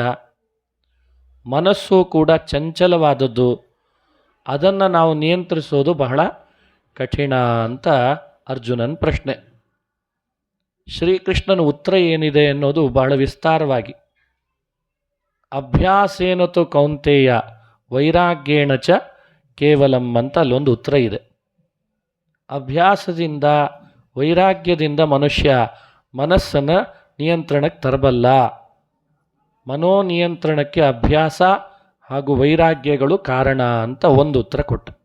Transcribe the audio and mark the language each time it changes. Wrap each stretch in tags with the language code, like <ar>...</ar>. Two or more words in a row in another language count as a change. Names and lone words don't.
<kn>ಮನಸ್ಸು ಕೂಡ ಚಂಚಲವಾದದ್ದು, ಅದನ್ನು ನಾವು ನಿಯಂತ್ರಿಸೋದು ಬಹಳ ಕಠಿಣ ಅಂತ ಅರ್ಜುನನ ಪ್ರಶ್ನೆ. ಶ್ರೀಕೃಷ್ಣನ ಉತ್ತರ ಏನಿದೆ ಅನ್ನೋದು ಬಹಳ ವಿಸ್ತಾರವಾಗಿ,</kn> <sa>ಅಭ್ಯಾಸೇನತು ಕೌಂತೆಯ ವೈರಾಗ್ಯೇಣ ಚ ಕೇವಲಂ</sa> <kn>ಅಂತ ಅಲ್ಲೊಂದು ಉತ್ತರ ಇದೆ. ಅಭ್ಯಾಸದಿಂದ, ವೈರಾಗ್ಯದಿಂದ ಮನುಷ್ಯ ಮನಸ್ಸನ್ನು ನಿಯಂತ್ರಣಕ್ಕೆ ತರಬಲ್ಲ. ಮನೋನಿಯಂತ್ರಣಕ್ಕೆ ಅಭ್ಯಾಸ ಹಾಗೂ ವೈರಾಗ್ಯಗಳು ಕಾರಣ ಅಂತ ಒಂದು ಉತ್ತರ ಕೊಟ್ಟ.</kn>